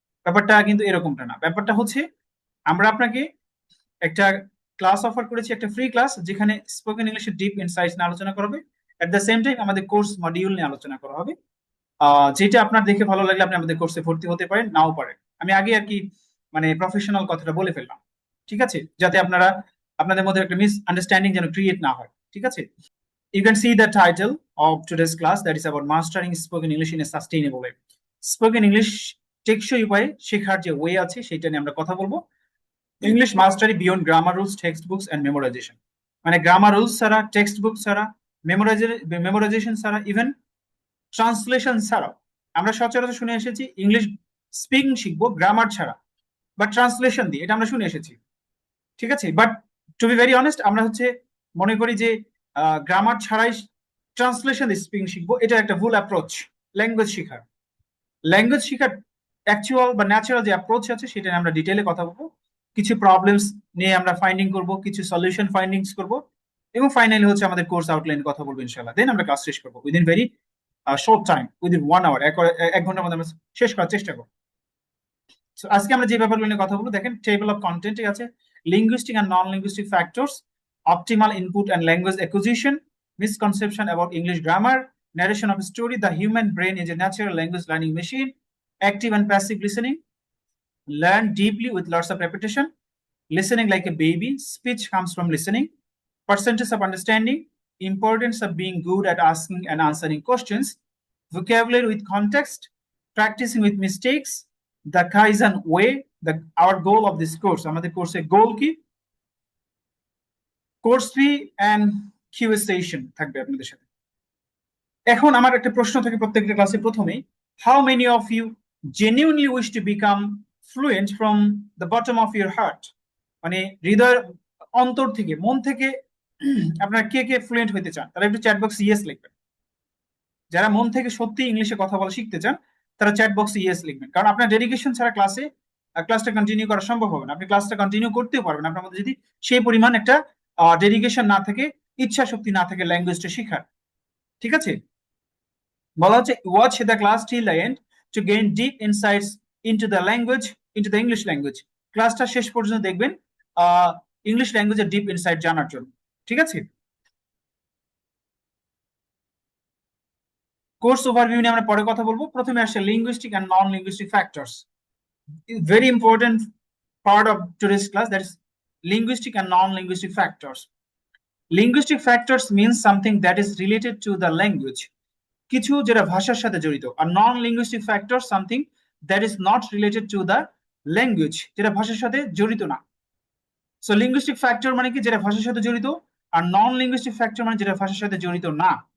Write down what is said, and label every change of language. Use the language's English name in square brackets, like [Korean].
[Bangla] ব্যাপারটা কিন্তু এরকমটা না। ব্যাপারটা হচ্ছে আমরা আপনাকে একটা ক্লাস অফার করেছি, একটা ফ্রি ক্লাস, যেখানে স্পোকেন ইংলিশের ডিপ ইনসাইটস নিয়ে আলোচনা করা হবে। [English] at the same time [Bangla] আমাদের কোর্স মডিউল নিয়ে আলোচনা করা হবে। যেটা আপনার দেখে ভালো লাগলে আপনি আমাদের কোর্সে ভর্তি হতে পারেন, নাও পারেন। আমি আগে আর কি মানে প্রফেশনাল কথাটা বলে ফেললাম, ঠিক আছে, যাতে আপনাদের মধ্যে একটা মিস আন্ডারস্ট্যান্ডিং যেন ক্রিয়েট না হয়। ঠিক আছে, [English] you can see the title of today's class, that is about mastering spoken English in a sustainable way. [Bangla] Spoken English টেকসই উপায়ে শেখার যে ওয়ে আছে সেটা নিয়ে আমরা কথা বলবো। [English] English mastery beyond grammar rules, text books and memorisation. [Bangla] মানে গ্রামার রুলস ছাড়া, টেক্সট বুক ছাড়া, মেমোরাইজেশন ছাড়া, ইভেন ট্রান্সলেশন ছাড়াও। আমরা সচরাচর শুনে এসেছি ইংলিশ স্পিকিং শিখবো গ্রামার ছাড়া বা ট্রান্সলেশন দিয়ে, এটা আমরা শুনে এসেছি। ঠিক আছে, [English] but to be very honest, [Bangla] আমরা মনে করি যে গ্রামার ছাড়াই ট্রান্সলেশন স্পিকিং শিখবো, এটা একটা ভুল অ্যাপ্রোচ। ল্যাঙ্গুয়েজ শিখার অ্যাকচুয়াল বা ন্যাচারাল যে অ্যাপ্রোচ আছে সেটা নিয়ে আমরা ডিটেইলে কথা বলবো। কিছু প্রবলেমস নিয়ে আমরা ফাইন্ডিং করব, কিছু সলিউশন ফাইন্ডিংস করব, এবং ফাইনালি আমাদের কোর্স আউটলাইন কথা বলবো ইনশাআল্লাহ। দেন আমরা ক্লাস শেষ করবো [English] within very short time, within 1 hour, [Bangla] এক ঘন্টার মধ্যে আমরা শেষ করার চেষ্টা করবো। আজকে আমরা যে ব্যাপারগুলো নিয়ে কথা বলবো, দেখেন [English] table of কন্টেন্টে আছে linguistic and non linguistic factors, optimal input and language acquisition, misconception about English grammar, narration of a story, the human brain is a natural language learning machine, active and passive listening, learn deeply with lots of repetition, listening like a baby, speech comes from listening, percentage of understanding, importance of being good at asking and answering questions, vocabulary with context, practicing with mistakes, the Kaizen way, our goal of this course, [Bangla] আমাদের কোর্সের গোল কি, course fee and QA session থাকবে আপনাদের সাথে। এখন আমার একটা প্রশ্ন থাকে প্রত্যেকটা ক্লাসে প্রথমেই, [English] how many of you genuinely wish to become fluent from the bottom of your heart, [Bangla] মানে হৃদয়ের অন্তর থেকে, মন থেকে আপনারা কে কে ফ্লুয়েন্ট হতে চান? তারা একটু চ্যাট বক্সে ইয়েস লিখবেন। যারা মন থেকে সত্যি ইংলিশে কথা বলা শিখতে চান তারা চ্যাট বক্সে ইয়েস লিখবেন, কারণ আপনার ডেডিকেশন ছাড়া ক্লাসটা কন্টিনিউ করা সম্ভব হবে না। আপনি ক্লাসটা কন্টিনিউ করতেও পারবেন আপনার মধ্যে যদি সেই পরিমাণ একটা ডেডিকেশন না থাকে, ইচ্ছা শক্তি না থাকে ল্যাঙ্গুয়েজটা শেখার। ঠিক আছে, বলা হচ্ছে [English] Watch the class till the end to gain deep insights into the language, into the English language. [Bangla] ক্লাসটা শেষ পর্যন্ত দেখবেন ইংলিশ ল্যাঙ্গুয়েজের ডিপ ইনসাইট জানার জন্য। ঠিক আছে, কোর্স ওভারভিউ নিয়ে আমরা পরে কথা বলবো। প্রথমে আসছে [English] Linguistic and non linguistic factors, very important part of today's class, that is linguistic and non-linguistic factors. Linguistic factors means something that is related to the language, [Bangla] কিছু যেটা ভাষার সাথে জড়িত, আর [English] non linguistic factor something that is not related to the language, [Bangla] যেটা ভাষার সাথে জড়িত না। সো লিঙ্গুইস্টিক ফ্যাক্টর মানে কি, যেটা ভাষার সাথে জড়িত, আর নন লিঙ্গুইস্টিক ফ্যাক্টর মানে যেটা ভাষার সাথে জড়িত না।